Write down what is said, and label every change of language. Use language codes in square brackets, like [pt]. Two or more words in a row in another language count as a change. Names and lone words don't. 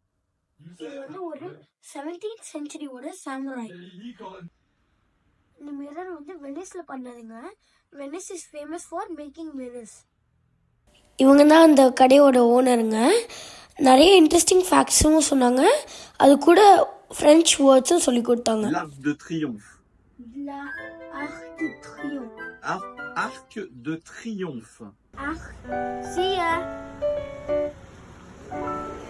[ta] இது வந்து ஒரு 17th centuryயோட சாமுராய். இந்த மிரர் வந்து வெனிஸ்ல பண்ணதுங்க. [en] Venice is famous for making mirrors. [ta] இவங்க தான் அந்த கடையோட ஓனருங்க. நிறைய [en] interesting facts [ta] சொன்னாங்க. அது கூட [en] French words [ta] சொல்லி கொடுத்தாங்க. [fr] L'arc de triomphe. Arc de triomphe. Arc de triomphe. [en] See ya.